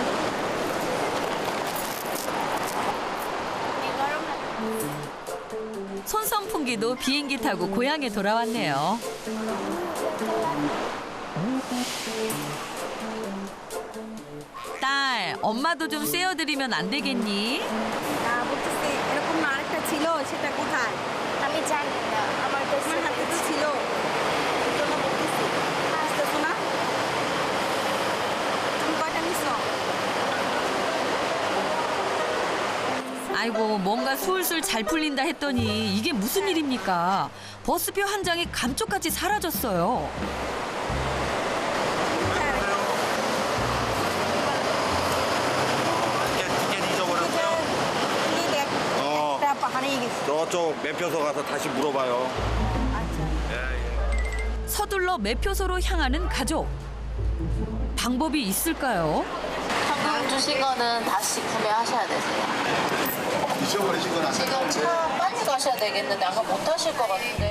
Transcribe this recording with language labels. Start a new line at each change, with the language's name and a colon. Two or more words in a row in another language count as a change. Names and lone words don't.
Korean: 손선풍기도 비행기 타고 고향에 돌아왔네요. 딸, 엄마도 좀 쐬어드리면 안 되겠니?
Bangla: এরকম আরেকটা ছিল সেটা কোথায়? আমি জানি না আমার কাছে আমার হাতে তো ছিল এই জন্য বলতেছি আসতেছো না? তুমি কয়টা নিছো?
Korean: 아이고, 뭔가 술술 잘 풀린다 했더니 이게 무슨 일입니까? 버스표 한 장이 감쪽같이 사라졌어요. 티켓 잊어버렸어요?
Bangla: একটা হারিয়ে গেছে।
Korean: 저쪽 매표소 가서 다시 물어봐요 서둘러 매표소로 향하는 가족. 방법이 있을까요? 현금 주신 거는 다시 구매하셔야 되세요. 잊어버리신 건 아세요? 지금 차 빨리 가셔야 되겠는데 아까 못 하실 것 같은데요?